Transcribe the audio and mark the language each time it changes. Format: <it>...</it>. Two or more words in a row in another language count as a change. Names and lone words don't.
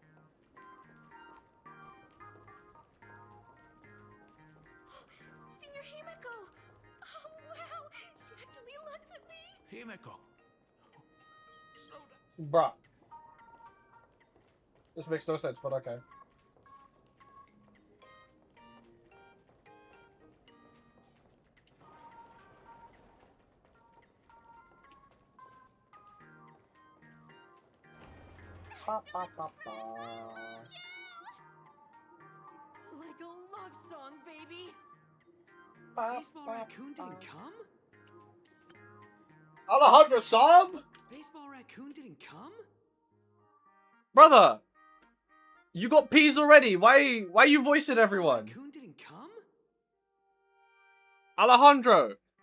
<en>Senior Himeko! Oh wow, she actually looked at me! Himeko. Slow down. Bruh. This makes no sense, but okay. Ba, ba, ba, ba. Like a love song, baby. Ba, Baseball ba, Raccoon ba. didn't come? Alejandro Saab? Baseball Raccoon didn't come? Brother! You got peas already. Why are you voicing everyone? Raccoon didn't come? Alejandro.</en>